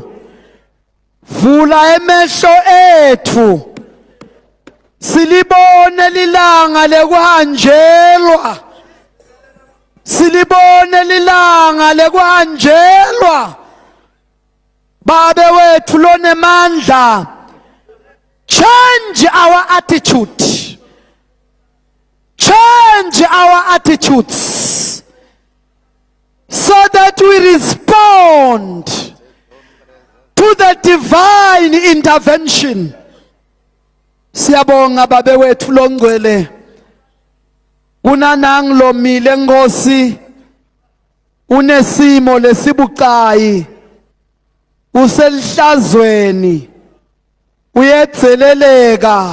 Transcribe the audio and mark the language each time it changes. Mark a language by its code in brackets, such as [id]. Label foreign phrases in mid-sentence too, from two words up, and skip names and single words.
[ss] Vula emehlo ethu. Silibone lilanga lekuhanjelwa. Silibone lilanga lekuhanjelwa. Babe wethu lonemandla. [en] Change our attitude. Change our attitudes. So that we respond to the divine intervention. [ss] Siyabonga babe wethu longcwele. Kunanang lomile Nkosi. Unesimo lesibucayi. Uselihlazweni. Uyetheleleka.